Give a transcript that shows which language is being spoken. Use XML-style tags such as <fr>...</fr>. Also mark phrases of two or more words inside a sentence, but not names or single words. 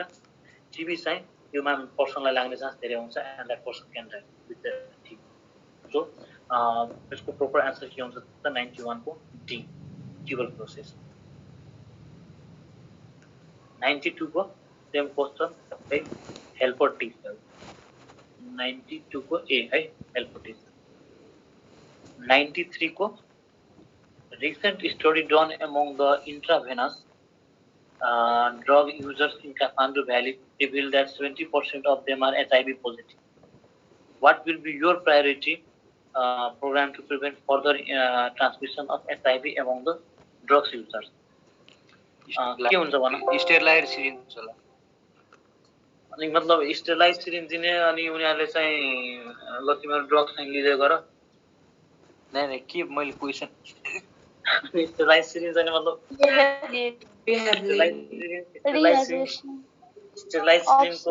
<ne>टिबी चाहिँ यो पर्सनलाई लाग्ने चान्स धेरै हुन्छ</ne> <en>and that person can die with the TB.</en> <ne>सो यसको</ne> <en>proper answer</en> <ne>के हुन्छ त 91 को डी ट्युबरकुलोसिस। 92 को</ne> <en>same question</en> <ne>है</ne> <en>helper T cell.</en> <ne>92 को ए है</ne> <en>helper T cell. 93 को recent study done among the intravenous drug users in Kathmandu Valley revealed that 70% of them are HIV positive. What will be your priority program to prevent further transmission of HIV among the drugs users?</en> <ne>के हुन्छ भन?</ne> <en>sterilize syringe</en> <ne>होला। अनि मतलब</ne> <en>sterilize syringe</en> <ne>दिने अनि उनीहरूले चाहिँ ल तिम्रो ड्रग्स चाहिँ लिँदै गर। नहीं के मैले क्वेसन</ne> <en>sterilize syringe</en> <ne>अनि मतलब स्टेरलाइज सिरिन्जको</ne>